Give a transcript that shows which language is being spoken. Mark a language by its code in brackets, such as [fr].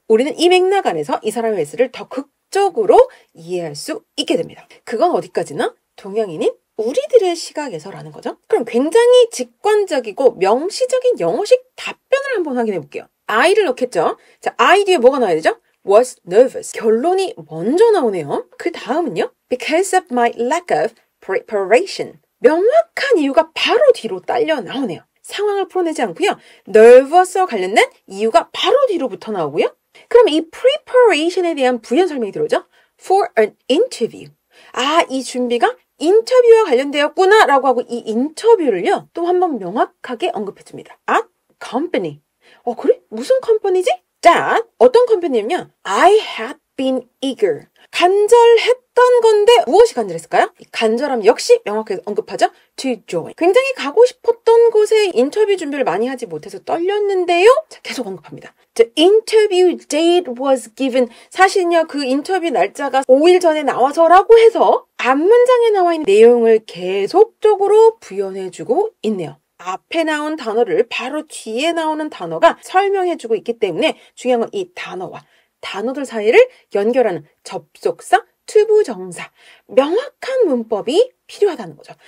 [ko] 우리는 이 맥락 안에서 이 사람의 메시지를 더 극적으로 이해할 수 있게 됩니다. 그건 어디까지나 동양인인 우리들의 시각에서라는 거죠. 그럼 굉장히 직관적이고 명시적인 영어식 답변을 한번 확인해 볼게요. I를 넣겠죠. 자, I 뒤에 뭐가 나와야 되죠? [en] Was nervous. [ko] 결론이 먼저 나오네요. 그 다음은요, [en] because of my lack of preparation. [ko] 명확한 이유가 바로 뒤로 딸려 나오네요. 상황을 풀어내지 않고요, nervous와 관련된 이유가 바로 뒤로 붙어 나오고요, 그럼 이 preparation에 대한 부연 설명이 들어오죠? [en] For an interview. [ko] 아, 이 준비가 인터뷰와 관련되었구나 라고 하고 이 인터뷰를요 또 한 번 명확하게 언급해줍니다. [en] At company. [ko] 그래? 무슨 컴퍼니지? That 어떤 컴퍼니냐면요. [en] I had been eager. [ko] 간절했던 건데 무엇이 간절했을까요? 간절함 역시 명확하게 언급하죠. [en] To join. [ko] 굉장히 가고 싶었던 곳에 인터뷰 준비를 많이 하지 못해서 떨렸는데요. 자, 계속 언급합니다. [en] The interview date was given. [ko] 사실은요, 그 인터뷰 날짜가 5일 전에 나와서라고 해서 앞문장에 나와 있는 내용을 계속적으로 부연해주고 있네요. 앞에 나온 단어를 바로 뒤에 나오는 단어가 설명해주고 있기 때문에 중요한 건 이 단어와 단어들 사이를 연결하는 접속사, 투부정사, 명확한 문법이 필요하다는 거죠.